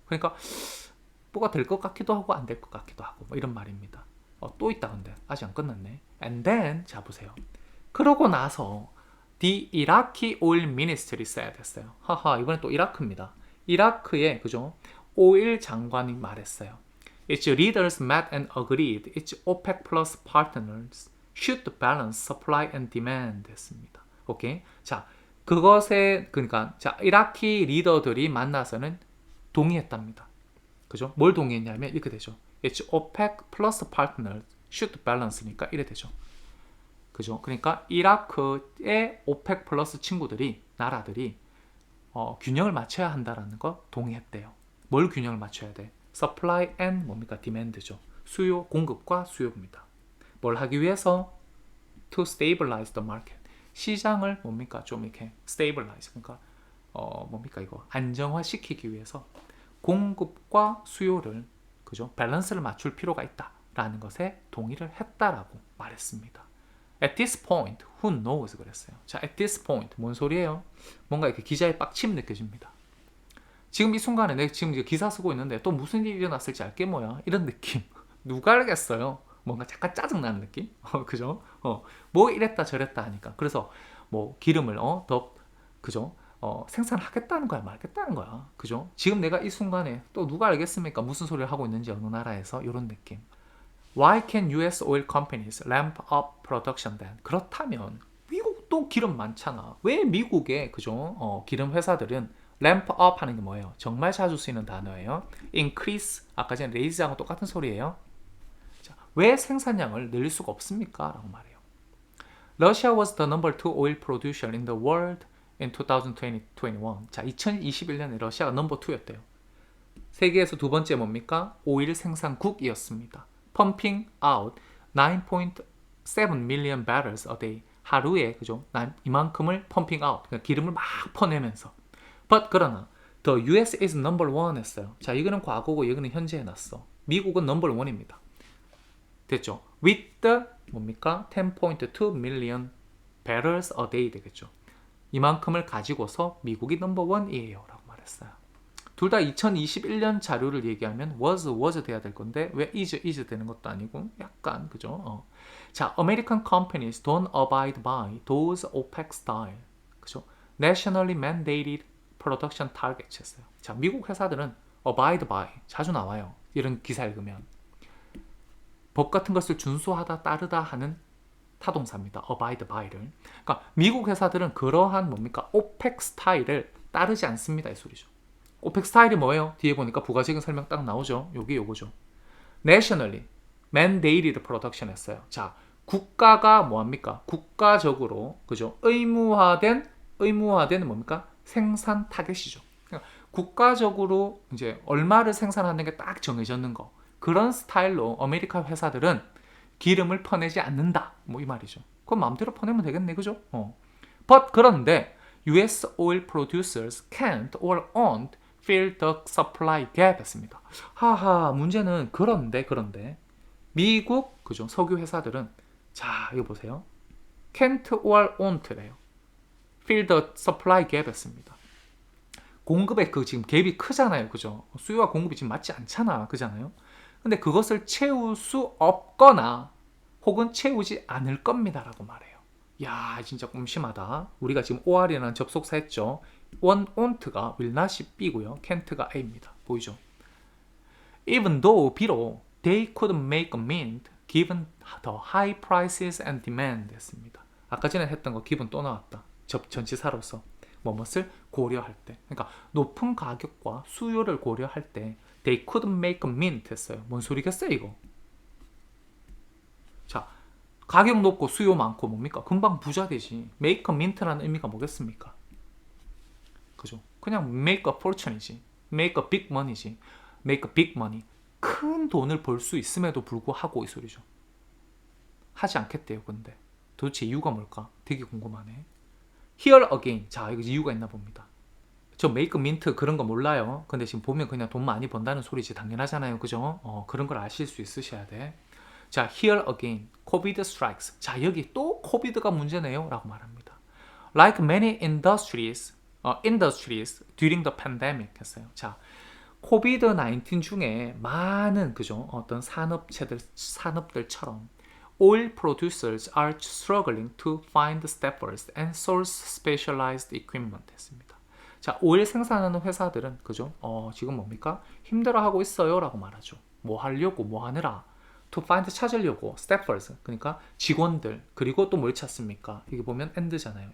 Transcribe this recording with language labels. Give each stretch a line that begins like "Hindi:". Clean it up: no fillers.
Korean: 그러니까 뭐가 될 것 같기도 하고 안 될 것 같기도 하고 뭐 이런 말입니다. 또 있다 근데 아직 안 끝났네.
English: And then
Korean: 자 보세요. 그러고 나서
English: The Iraqi Oil Ministry said
Korean: 했어요. 하하 이번엔 또 이라크입니다. 이라크의 그죠? 오일 장관이 말했어요.
English: Its leaders met and agreed its OPEC plus partners should balance supply and demand
Korean: 했습니다. 오케이? 자, 그것에 그러니까 자, 이라키 리더들이 만나서는 동의했답니다. 그죠? 뭘 동의했냐면 이렇게 되죠.
English: Its OPEC plus partners should balance니까
Korean: 이래 되죠. 그죠? 그러니까 이라크의 오펙 플러스 친구들이 나라들이 균형을 맞춰야 한다라는 거 동의했대요. 뭘 균형을 맞춰야 돼?
English: Supply and
Korean: 뭡니까?
English: Demand죠.
Korean: 수요, 공급과 수요입니다. 뭘 하기 위해서?
English: To stabilize the market.
Korean: 시장을 뭡니까? 좀 이렇게 stabilize. 그러니까 뭡니까 이거? 안정화시키기 위해서 공급과 수요를 그죠? 밸런스를 맞출 필요가 있다라는 것에 동의를 했다라고 말했습니다.
English: At this point, who knows
Korean: 그랬어요. 자,
English: at this point
Korean: 뭔 소리예요? 뭔가 이렇게 기자의 빡침 느껴집니다. 지금 이 순간에 내가 지금 기사 쓰고 있는데 또 무슨 일이 일어났을지 알게 뭐야? 이런 느낌. 누가 알겠어요? 뭔가 잠깐 짜증나는 느낌? 그죠? 뭐 이랬다 저랬다 하니까. 그래서 뭐 기름을 더 그죠? 생산하겠다는 거야, 말겠다는 거야. 그죠? 지금 내가 이 순간에 또 누가 알겠습니까? 무슨 소리를 하고 있는지 어느 나라에서 이런 느낌.
English: Why can US oil companies ramp up production then?
Korean: 그렇다면 미국도 기름 많잖아. 왜 미국의 그죠? 기름 회사들은 ramp up 하는 게 뭐예요? 정말 자주 쓰이는 단어예요. increase 아까 전에 raise하고 똑같은 소리예요. 자, 왜 생산량을 늘릴 수가 없습니까? 라고 말해요.
English: Russia was the number 2 oil producer in the world in 2021.
Korean: 자, 2021년에 러시아가 넘버 2였대요. 세계에서 두 번째 뭡니까? 오일 생산국이었습니다.
English: pumping out 9.7 million barrels a day.
Korean: 하루에 그죠? 이만큼을
English: pumping out.
Korean: 그러니까 기름을 막 퍼내면서.
English: But
Korean: 그러나
English: the US is number one
Korean: 했어요. 자, 이거는 과거고 이거는 현재 해놨어. 미국은 number one입니다. 됐죠?
English: With the
Korean: 뭡니까?
English: 10.2 million barrels a day
Korean: 되겠죠. 이만큼을 가지고서 미국이 number one이에요. 라고 말했어요. 둘 다 2021년 자료를 얘기하면 was 돼야 될 건데 왜 is 되는 것도 아니고 약간 그죠?
English: 자, American companies don't abide by those OPEC style
Korean: 그죠?
English: Nationally mandated production targets
Korean: 했어요. 자, 미국 회사들은 abide by 자주 나와요. 이런 기사 읽으면 법 같은 것을 준수하다 따르다 하는 타동사입니다. abide by를. 그러니까 미국 회사들은 그러한 뭡니까? OPEC 스타일을 따르지 않습니다. 이 소리죠. 오펙 스타일이 뭐예요? 뒤에 보니까 부가적인 설명 딱 나오죠. 요게 요거죠.
English: Nationally mandated production
Korean: 했어요. 자, 국가가 뭐합니까? 국가적으로 그죠? 의무화된 뭡니까? 생산 타겟이죠. 그러니까 국가적으로 이제 얼마를 생산하는 게 딱 정해졌는 거. 그런 스타일로 아메리카 회사들은 기름을 퍼내지 않는다. 뭐 이 말이죠. 그럼 마음대로 퍼내면 되겠네. 그죠?
English: But
Korean: 그런데
English: US oil producers can't or won't fill the supply gap
Korean: 했습니다. 하하, 문제는 그런데 미국 그죠? 석유 회사들은 자, 이거 보세요.
English: can't or won't래요. fill the supply gap
Korean: 했습니다. 공급의 그 지금 갭이 크잖아요. 그죠? 수요와 공급이 지금 맞지 않잖아. 그잖아요. 근데 그것을 채울 수 없거나 혹은 채우지 않을 겁니다라고 말해요. 야, 진짜 꼼심하다. 우리가 지금 OR이라는 접속사 했죠. won't가 will not이 B고요. can't가 A입니다. 보이죠?
English: Even though
Korean: 비록
English: they couldn't make a mint given the high prices and demand
Korean: 했습니다. 아까 전에 했던 거 기분 또 나왔다. 전치사로서 뭐뭇을 고려할 때. 그러니까 높은 가격과 수요를 고려할 때
English: they couldn't make a mint
Korean: 했어요. 뭔 소리겠어요 이거? 자, 가격 높고 수요 많고 뭡니까? 금방 부자 되지. make a mint라는 의미가 뭐겠습니까? 그죠? 그냥
English: make a fortune이지. make a big money지. make a big money.
Korean: 큰 돈을 벌 수 있음에도 불구하고 이 소리죠. 하지 않겠대요. 근데 도대체 이유가 뭘까? 되게 궁금하네.
English: Here again.
Korean: 자, 이거 이유가 있나 봅니다. 저 make a mint 그런 거 몰라요. 근데 지금 보면 그냥 돈 많이 번다는 소리지. 당연하잖아요. 그죠? 그런 걸 아실 수 있으셔야 돼.
English: 자, here again, COVID strikes.
Korean: 자, 여기 또 코비드가 문제네요. 라고 말합니다.
English: Like many industries during the pandemic
Korean: 했어요. 자, 코비드-19 중에 많은, 그죠? 어떤 산업들처럼
English: oil producers are struggling to find staffers and source specialized equipment
Korean: 했습니다. 자, 오일 생산하는 회사들은, 그죠? 지금 뭡니까? 힘들어하고 있어요 라고 말하죠. 뭐 하려고, 뭐 하느라.
English: to find
Korean: 찾으려고, staffers 그러니까 직원들. 그리고 또 뭘 찾습니까? 이게 보면 and잖아요.